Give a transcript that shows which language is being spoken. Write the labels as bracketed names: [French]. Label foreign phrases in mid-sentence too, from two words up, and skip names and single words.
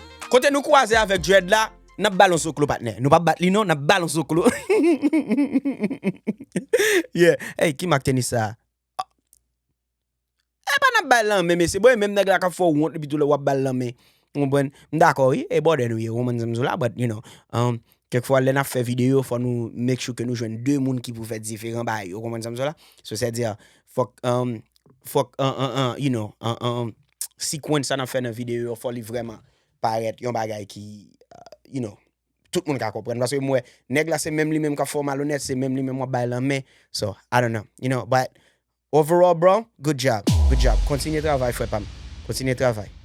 [Haitian Creole] Kote nou kwaze avèk Dread la, n ap balon sou klo patnè. Nou pa bat li non, n ap balon sou klo. Yeah. Hey, ki mak tenis sa? E pa n ap bal lan men, men se boy menm nèg la ka fò wont epi tou lè w ap bal lan men. Konprann? Dakò, wi. E bode nou ye, ou menm la, [English] but you know, [Haitian Creole] um, kèkfwa lè n ap fè videyo, fò nou [English] make sure [Haitian Creole] ke nou jwenn de moun ki pou fè diferan bay. Ou konprann sa m la? So, se di, fòk, um, fòk, [English] um, um, um, you know, [Haitian Creole] um, um, sikwenn sa n ap fè nan videyo, fò li vreman parèt yon bagay ki, [English] uh, you know, [Haitian Creole] tout moun ka konprann. Paske mwen, nèg la se menm li menm ka fò malonèt, se menm li menm w ap bay lan men. [English] So, I don't know, you know, but overall, bro, good job, good job. [Haitian Creole] Kontinye travay, frè Pam. Kontinye travay.